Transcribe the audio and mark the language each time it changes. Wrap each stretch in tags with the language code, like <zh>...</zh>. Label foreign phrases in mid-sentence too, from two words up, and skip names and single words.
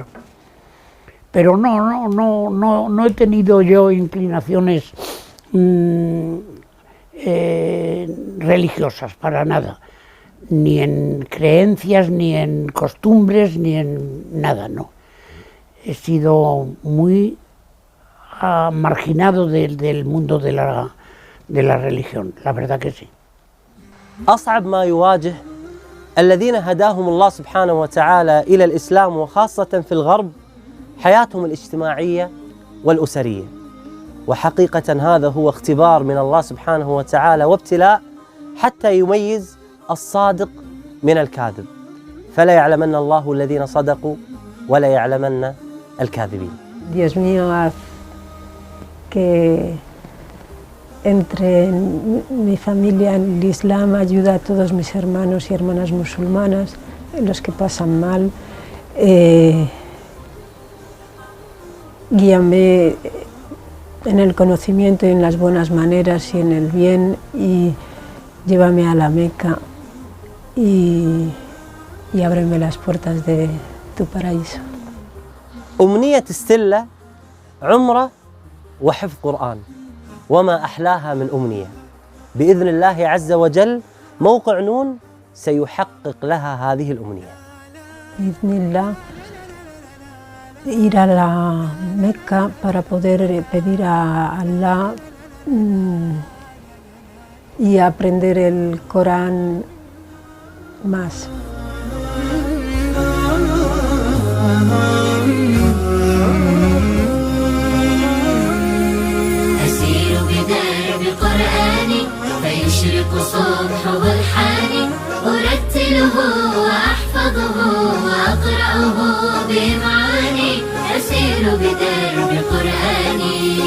<es>Pero no he tenido yo inclinaciones religiosas, para nada, ni en creencias, ni en costumbres, ni en nada, no. He sido muy marginado del mundo de la religión, la verdad que sí.</es> <ar>أصعب ما يواجه الذين هداهم الله سبحانه وتعالى إلى الإسلام وخاصة في الغرب حياتهم الاجتماعية والأسرية، وحقيقة هذا هو اختبار من الله سبحانه وتعالى وابتلاء حتى يميز الصادق من الكاذب، فلا يعلمن الله الذين صدقوا ولا يعلمن الكاذبين.</ar> <es>Dios mío, haz que entre mi familia en el Islam, ayuda a todos mis hermanos y hermanas musulmanas, los que pasan mal, guíame en el conocimiento y en las buenas maneras y en el bien, y llévame a la Meca y ábreme las puertas de tu paraíso.</es> <ar>أمنية ستيلا عمرة وحفظ قرآن، وما أحلاها من أمنية. بإذن الله عز وجل موقع نون سيحقق لها هذه الأمنية. بإذن الله</ar> <es>ir a la Meca para poder pedir a Allah y aprender el Corán más.</es> <ar>أسير بدرب قرآني فيشرق صبحه الحاني أرتله وأحفظه وأقرأه بمعاني أسير بدرب قرآني</ar>